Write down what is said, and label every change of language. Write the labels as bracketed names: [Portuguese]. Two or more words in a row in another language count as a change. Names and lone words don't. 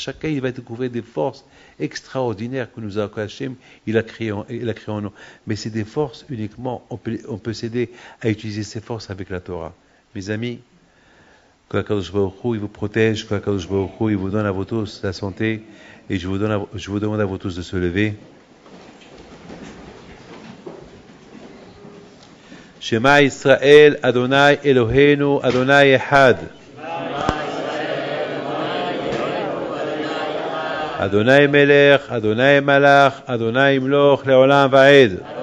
[French] Chacun, il va découvrir des forces extraordinaires que nous a Hachem, il a créé en nous. Mais c'est des forces uniquement, on peut s'aider à utiliser ces forces avec la Torah. Mes amis, que Kadosh Baruch Hu, il vous protège, que Kadosh Baruch Hu, il vous donne à vous tous la santé. Et je vous demande à vous tous de se lever. [Hebrew] שמע ישראל אדני אלהינו אדני אחד. אדני מלך אדני מלך אדני ימלך לעולם ועד.